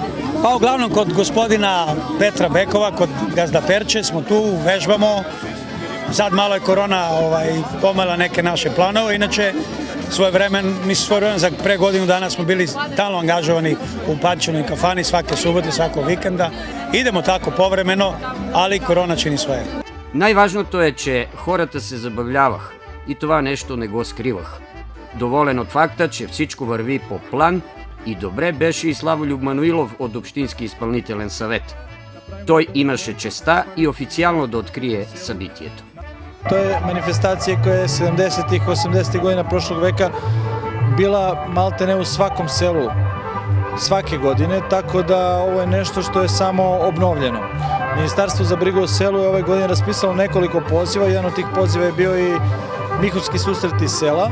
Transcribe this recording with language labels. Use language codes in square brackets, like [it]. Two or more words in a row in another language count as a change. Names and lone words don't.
[sr] Pa uglavnom kod gospodina Petra Bekova, kod gazda Perče smo tu, vežbamo. Sad malo je korona pomela neke naše planove, inače svoje vreme za pre godinu dana smo bili stalno angažovani u Pančevoj kafani svake subote, svakog vikenda. Idemo tako povremeno, ali korona чини своje. [bg] Най-важното е, че хората се забавлявах и това нещо не го скривах. Доволен от факта, че всичко върви по план и добре беше и Славолюб Мануилов от Общински изпълнителен съвет. Той имаше честа и официално да открие събитието. [sr] To je manifestacija koja je 70-ih, 80-ih godina prošlog veka bila maltene u svakom selu svake godine, tako da ovo je nešto što je samo obnovljeno. Ministarstvo za brigu o selu je ove godine raspisalo nekoliko poziva, jedan od tih poziva je bio i Mihovski susret iz sela.